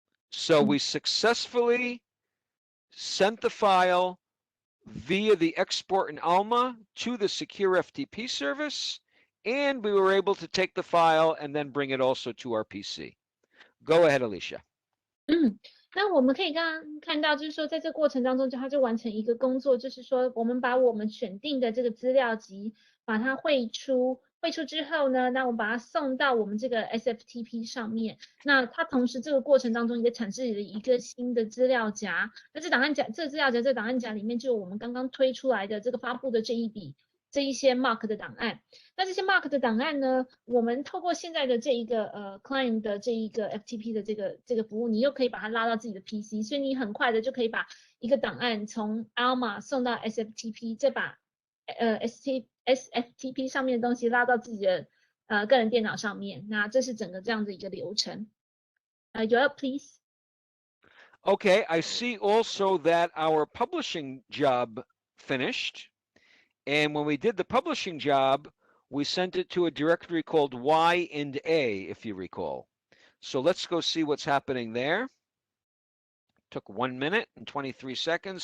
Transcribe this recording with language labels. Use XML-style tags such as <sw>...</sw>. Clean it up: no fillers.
<en>So we successfully sent the file via the export in Alma to the Secure FTP service, and we were able to take the file and then bring it also to our PC. Go ahead, Alicia.</en> <zh>那我们可以刚刚看到，就是说在这个过程当中，它就完成一个工作，就是说我们把我们选定的这个资料集，把它汇出之后呢，那我们把它送到我们这个 SFTP 上面。那它同时这个过程当中也产生了一个新的资料夹。那这档案夹，这资料夹这档案夹里面就有我们刚刚推出来的这个发布的这一笔这一些 mark 的档案。那这些 mark 的档案呢，我们透过现在的这一个client 的这一个 FTP 的这个服务，你又可以把它拉到自己的 PC， 所以你很快的就可以把一个档案从 Alma 送到 SFTP， 再把SFTP 上面的东西拉到自己的个人电脑上面。那这是整个这样的一个流程。</zh> <en>Yoel, please. Okay, I see also that our publishing job finished. And when we did the publishing job, we sent it to a directory called Y and A, if you recall. So let's go see what's happening there. Took 1 minute and 23 seconds.</en>